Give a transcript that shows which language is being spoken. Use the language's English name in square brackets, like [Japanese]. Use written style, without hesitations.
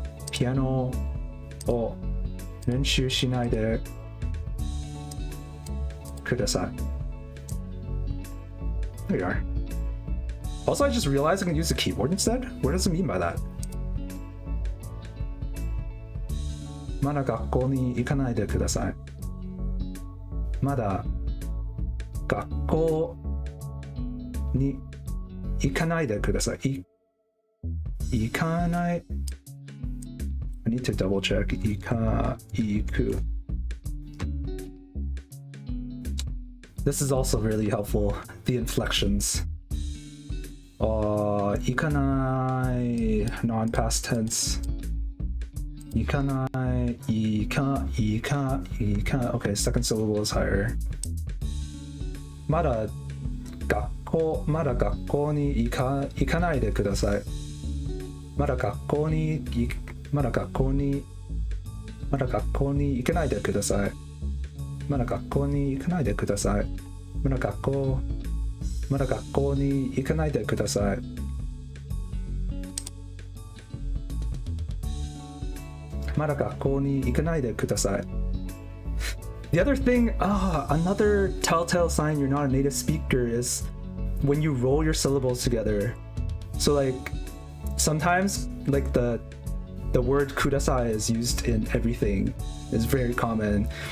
[Japanese] Piano o lenshu shinai de kudasai. [English] There you are. Also, I just realized I can use the keyboard instead. What does it mean by that? [Japanese] まだ学校に行かないでください。まだ学校に行かないでください。行かない。 [English] I need to double check. [Japanese] 行く。 [English] This is also really helpful. The inflections. [Japanese] 行かない [English] non-past tense. [Japanese] 行かない、行か。 [English] Okay, second syllable is higher. [Japanese] まだ学校に行かないでください。まだ学校に行かないでください。まだ学校に行かないでください。まだ学校に行かないでください。まだ学校に行かないでください。 [English] The other thing, another telltale sign you're not a native speaker is when you roll your syllables together. So like sometimes like the word kudasai is used in everything. It's very common.